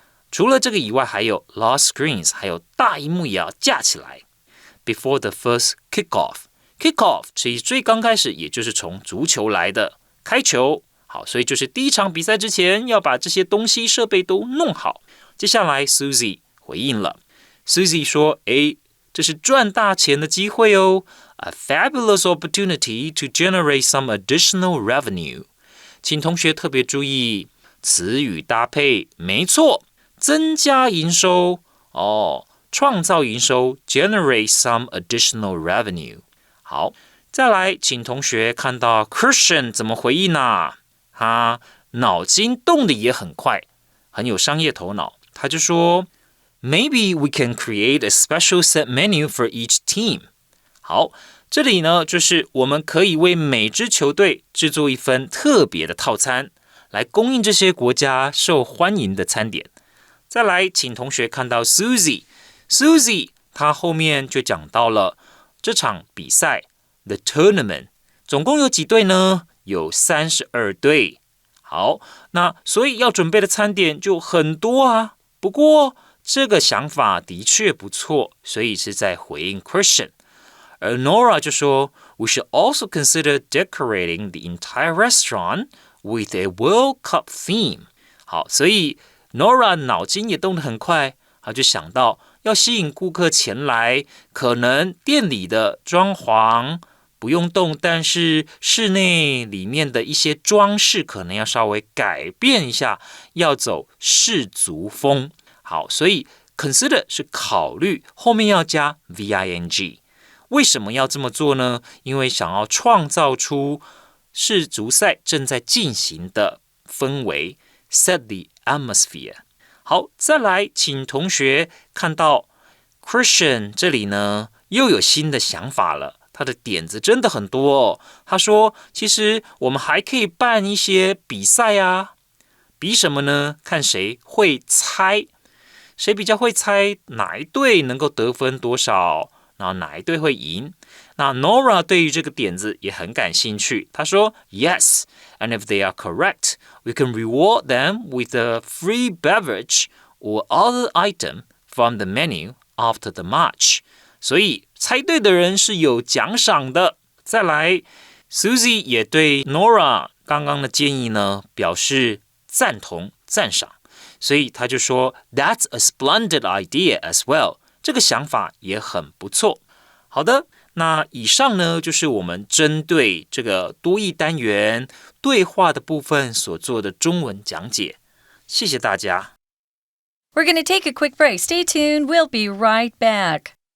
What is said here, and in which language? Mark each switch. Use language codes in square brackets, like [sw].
[zh] 除了这个以外，还有 large screens，还有大萤幕也要架起来 before the first kickoff。其实最刚开始也就是从足球来的，开球。好，所以就是第一场比赛之前要把这些东西设备都弄好。接下来 Susie 回应了， Susie 说这是赚大钱的机会哦， A fabulous opportunity to generate some additional revenue。请同学特别注意词语搭配，没错，增加营收创造营收 generate some additional revenue。好，再来请同学看到 Christian 怎么回应啊他脑筋动得也很快，很有商业头脑。 [en] 他就说 Maybe we can create a special set menu for each team. [zh] 好，这里呢就是我们可以为每支球队制作一份特别的套餐，来供应这些国家受欢迎的餐点。再来，请同学看到 Susie， 她后面就讲到了这场比赛 The Tournament，总共有几队呢？有32队。好，那所以要准备的餐点就很多啊。不过这个想法的确不错，所以是在回应 Christian。 [en] 而 Nora 就说 We should also consider decorating the entire restaurant with a World Cup theme. [zh] 好，所以 Nora 脑筋也动得很快，他就想到要吸引顾客前来，可能店里的装潢不用动，但是室内里面的一些装饰可能要稍微改变一下，要走世足风。好，所以 consider 是考虑，后面要加 VING。为什么要这么做呢？因为想要创造出世足赛正在进行的氛围 set the atmosphere。好，再来请同学看到 Christian 这里呢又有新的想法了，他的点子真的很多哦。他说其实我们还可以办一些比赛啊。比什么呢？看谁会猜，谁比较会猜哪一队能够得分多少，然后哪一队会赢。 [en] 那 Nora 对于这个点子也很感兴趣，她说 Yes, and if they are correct, we can reward them with a free beverage or other item from the menu after the match. [zh] 所以猜对的人是有奖赏的。再来 Susie 也对 Nora 刚刚的建议呢表示赞同赞赏，所以他就说 That's a splendid idea as well. 这个想法也很不错。好的，那以上呢就是我们针对这个多益单元对话的部分所做的中文讲解。谢谢大家。 [en] We're going to take a quick break. Stay tuned. We'll be right back.